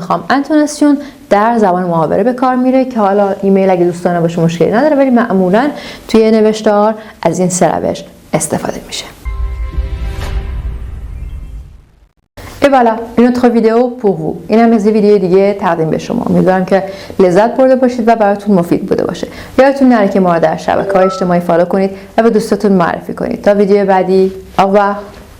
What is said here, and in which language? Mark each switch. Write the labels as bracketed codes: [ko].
[fa] انتوناسیون در زبان محاوره به کار میره که حالا ایمیل اگه دوستانه باشه مشکلی نداره، ولی معمولا توی نوشتار از این سه روش استفاده میشه. [fr] Et voilà, une autre vidéo pour vous. [fa] این هم از ویدیو دیگه تقدیم به شما. امیدوارم که لذت برده باشید و براتون مفید بوده باشه. یادتون نره که ما رو در شبکه‌های اجتماعی فالو کنید و به دوستاتون معرفی کنید. تا ویدیو بعدی، [fr] au revoir.